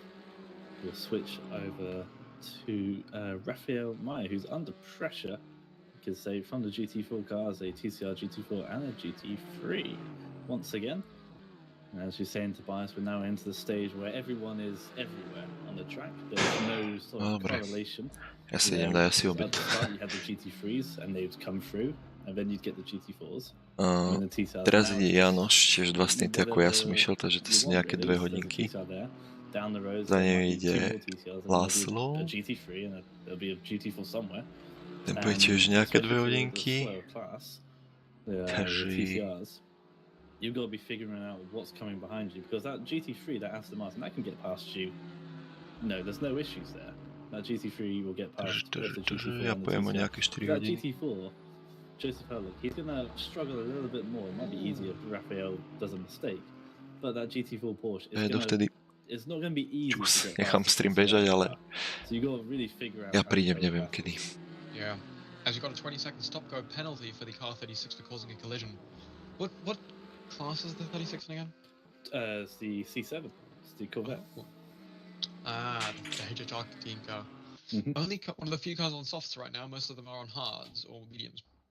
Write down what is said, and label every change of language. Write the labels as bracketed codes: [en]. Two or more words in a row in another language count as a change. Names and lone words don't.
[en] We'll switch over to Raphael Meyer, who's under pressure. You could say from the GT4 cars, a TCR GT4 and a GT3 once again. And as you're saying, Tobias, we're now into the stage where everyone is everywhere on the track. There's no sort of correlation. [sk] Ja si idem dať asi obed. [en] You had the GT3s and they'd come through, and then you'd get the GT4s. [sk] Teraz ide Janoš, tiež vlastne tak ako ja som išiel, takže to sú nejaké 2 hodinky. Za ním ide Laszlo. Ten bude tiež nejaké 2 hodinky. [en] the TCRs, you've got to be figuring out what's coming behind you, because that GT3, that Aston Martin, that can get past you. No, there's no issues there. That GT3 will get past both the GT4 [sk] ja [en] and the [sk] pojem o [en] TCR. [sk] nejaké 4 [en] That [sk] hodiny. [en] GT4, Joseph Hurlock, he's going to struggle a little bit more. It might be easier if Raphael does a mistake, but that GT4 Porsche it's not going to be easy to get [sk] Nechám [en] past [sk] stream [en] the [sk] bežať, [en] TCR [sk] ale [en] car. So you got to really figure out [sk] ja [en] how to [sk] prídem, [en] go [sk] neviem [en] past [sk] kedy. [en] it. Yeah. As you got a 20-second stop-go penalty for the car 36 for causing a collision. What class is the 36 again? It's the C7. It's the Corvette. Oh. Ah, the HHR team car. Mhm. Only one of the few cars on softs right now. Most of them are on hards or mediums.